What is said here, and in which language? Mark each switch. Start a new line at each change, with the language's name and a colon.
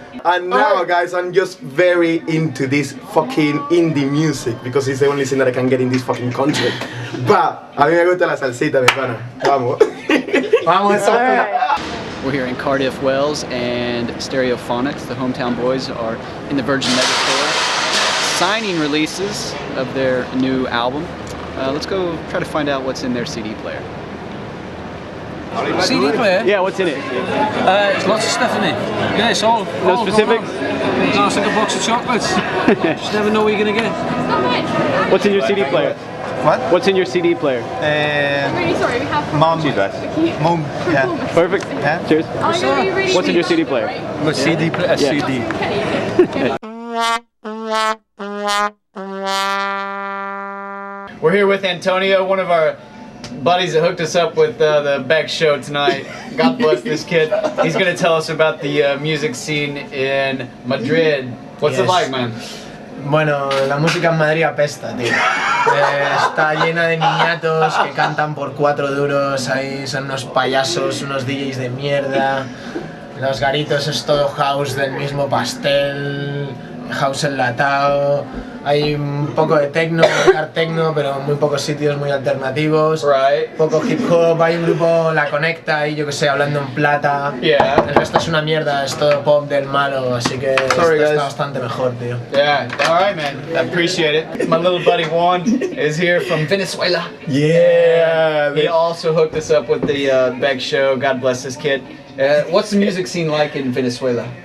English: And now, guys, I'm just very into this fucking indie music because it's the only thing that I can get in this fucking country.
Spanish: But a mí me gusta la salsita, mi pana. Vamos. Vamos, Sofía.
English: We're here in Cardiff, Wales, and Stereophonics, the hometown boys, are in the Virgin Megastore signing releases of their new album. Let's go try to find out what's in their CD player. CD player? Yeah, what's in it? There's lots of stuff in it. Yeah, it's all. No specifics? No, it's like a box of chocolates. Just never know what you're going to get. What's in your CD player? What? What's in your CD player? I'm really sorry, we have Mom. Mom, yeah. Perfect. Yeah. Cheers. really What's in your CD player? A CD player? A CD. We're here with Antonio, one of our buddies that hooked us up with the Beck show tonight. God bless this kid. He's going to tell us about the music scene in Madrid. What's it like, man?
Spanish: Bueno, la música en Madrid apesta, tío. Está llena de niñatos que cantan por 4 duros, ahí son unos payasos, unos DJs de mierda. Los garitos es todo house del mismo pastel, house enlatado. Hay un poco de techno, hard techno, pero en muy pocos sitios muy alternativos.
English: Right.
Spanish: Poco hip hop, hay un grupo La Conecta y yo que sé, hablando en plata.
English: Yeah.
Spanish: El resto es una mierda, es todo pop del malo, así que está bastante mejor, tío.
English: Yeah, alright, man. I appreciate it. My little buddy Juan is here from Venezuela. Yeah. He also hooked us up with the Beck show. God bless this kid. What's the music scene like in Venezuela?